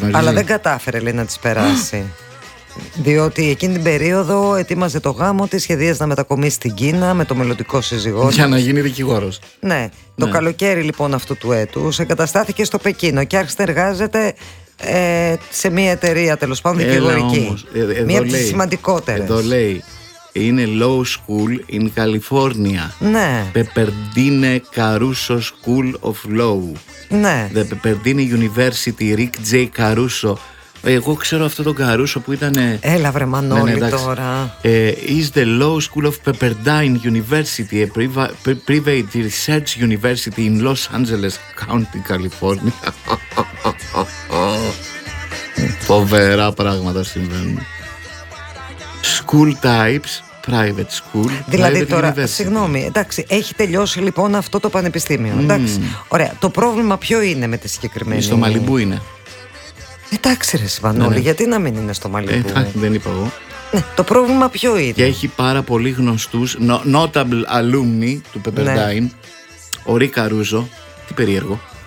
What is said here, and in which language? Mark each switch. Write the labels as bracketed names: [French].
[Greek] Αλλά δεν κατάφερε, λέει, να τις περάσει. Διότι εκείνη την περίοδο ετοίμαζε το γάμο της, σχεδίαζε να μετακομίσει στην Κίνα με το μελλοντικό σύζυγό της. Για να γίνει δικηγόρος. Ναι. Το καλοκαίρι λοιπόν αυτού του έτους εγκαταστάθηκε στο Πεκίνο και άρχισε να εργάζεται σε μια εταιρεία, τέλος πάντων, δικηγορική. Μία από τις σημαντικότερες. Εδώ λέει, είναι [English] Law School in California. [Greek] Ναι. [English] Pepperdine Caruso School of Law. [Greek] Ναι. [English] The Pepperdine University Rick J. Caruso. [Greek] Εγώ ξέρω αυτό τον Καρούσο που ήταν. Έλα βρε Μανώλη, ναι, τώρα. [English] Is the Law School of Pepperdine University, a private research university in Los Angeles County, California. [Greek] Φοβερά πράγματα συμβαίνουν. [English] School types, private school. [Greek] Δηλαδή [English] private [Greek] τώρα, [English] university. [Greek] Συγγνώμη, εντάξει, έχει τελειώσει λοιπόν αυτό το πανεπιστήμιο. Εντάξει. Ωραία. Το πρόβλημα ποιο είναι με τη συγκεκριμένη? Στο Μαλιμπού είναι. Εντάξει, ρε Σιβανόλη, ναι. Γιατί να μην είναι στο Μαλιμπού? Εντάξει, δεν είπα εγώ. Ναι, το πρόβλημα ποιο είναι? Και έχει πάρα πολύ γνωστούς, [English] notable alumni [Greek] του Pepperdine, ναι. Ο Ρίκα Ρούζο, τι περίεργο.